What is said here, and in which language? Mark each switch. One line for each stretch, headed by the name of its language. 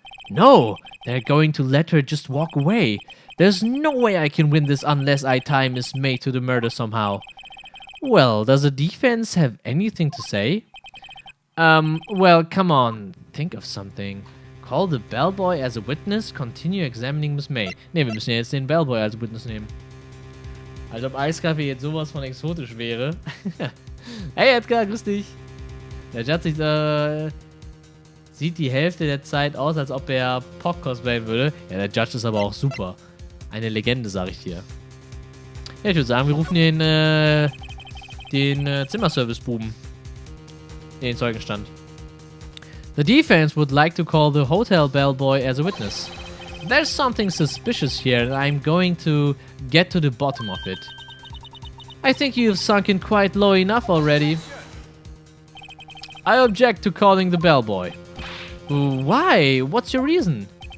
English: No, they're going to let her just walk away. There's no way I can win this unless I tie Miss May to the murder somehow. Well, does the defense have anything to say? Well, come on. Think of something. Call the bellboy as a witness. Continue examining Miss May.
German: Ne, wir müssen jetzt den Bellboy als Witness nehmen. Als ob Eiskaffee jetzt sowas von exotisch wäre. Hey Edgar, grüß dich. Der Judge sieht die Hälfte der Zeit aus, als ob er Pock cosplayen würde. Ja, der Judge ist aber auch super. Eine Legende, sag ich dir. Ja, ich würde sagen, wir rufen den Zimmerservice-Buben. Den Zeugenstand.
English: The defense would like to call the hotel bellboy as a witness. There's something suspicious here and I'm going to get to the bottom of it. I think you've sunk in quite low enough already. I object to calling the bellboy. Why? What's your reason?